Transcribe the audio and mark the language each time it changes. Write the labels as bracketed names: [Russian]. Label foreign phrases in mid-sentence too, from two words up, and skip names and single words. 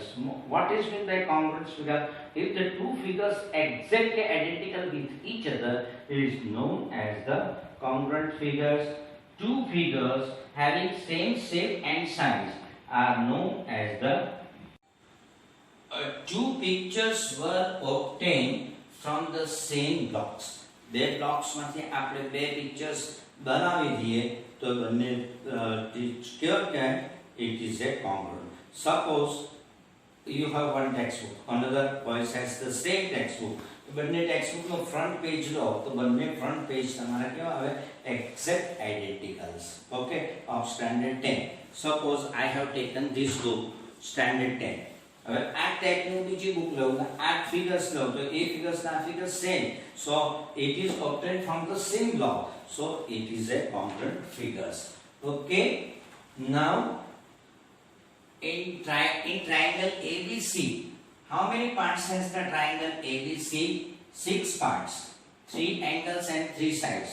[English] What is meant by congruent figure? If the two figures exactly identical with each other, it is known as the congruent figures. Two figures having same shape and size are known as the two pictures were obtained from the same blocks. [Gujarati] બે blocks માંથી આપણે બે pictures બનાવી દઈએ તો બંને કેવા કે [English] it is a congruent. Suppose you have one textbook, another boys has the same textbook. [Gujarati] બંને ટેક્સ્ટબુક નો ફ્રન્ટ પેજ લો તો બંને ફ્રન્ટ પેજ તમારા કેવા આવે [English] exact identicals okay of standard 10. suppose I have taken this book standard 10. [Gujarati] હવે આ ટાઈપની બીજી બુક લઉં આ ફિગર્સ લઉં તો એ ફિગર્સ ના ફિગર્સ સેમ, [English] so it is obtained from the same block, so it is a congruent figures. Okay, now in triangle ABC, how many parts has the triangle ABC? 6 parts, 3 angles and 3 sides.